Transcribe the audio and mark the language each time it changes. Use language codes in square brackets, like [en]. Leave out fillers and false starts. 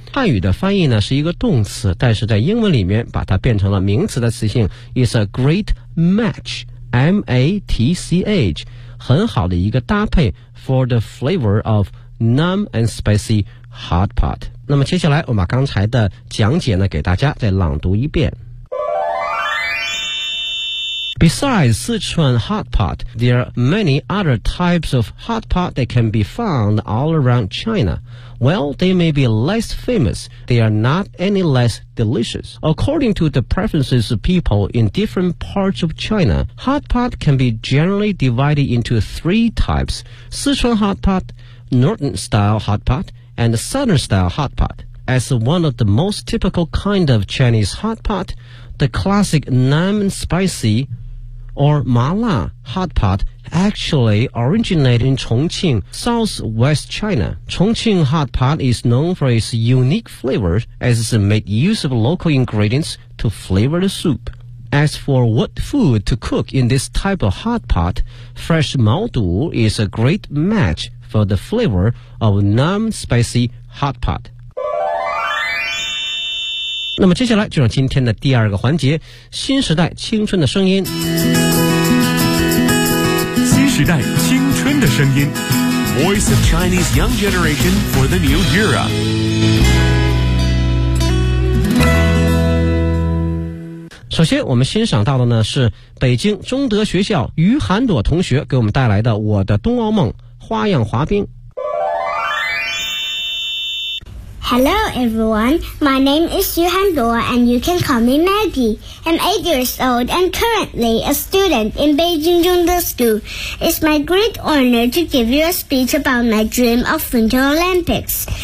[zh] 汉语的翻译呢是一个动词，但是在英文里面把它变成了名词的词性 ， [en] is a great match， [zh] M A T C H， 很好的一个搭配 ， [en] for the flavor of numb and spicy hot pot。 [zh] 那么接下来我把刚才的讲解呢给大家再朗读一遍。 [en] Besides Sichuan hot pot, there are many other types of hot pot that can be found all around China. While they may be less famous, they are not any less delicious. According to the preferences of people in different parts of China, hot pot can be generally divided into three types: Sichuan hot pot, Northern style hot potand Southern-style hot pot. As one of the most typical kind of Chinese hot pot, the classic numb and spicy or mala hot pot actually originated in Chongqing, Southwest China. Chongqing hot pot is known for its unique flavor as it made use of local ingredients to flavor the soup. As for what food to cook in this type of hot pot, fresh mao du is a great matchfor the flavor of numb spicy hot pot. [zh] 那么接下来就让今天的第二个环节，新时代青春的声音。新时代青春的声音， [en] Voice of Chinese Young Generation for the New Era。 [zh] 首先我们欣赏到的呢是北京中德学校于涵朵同学给我们带来的《我的冬奥梦花样滑冰》。 [en] Hello everyone, my name is 于涵朵 and you can call me Maggie. I'm 8 years old and currently a student in Beijing 中德 school. It's my great honor to give you a speech about my dream of Winter Olympics.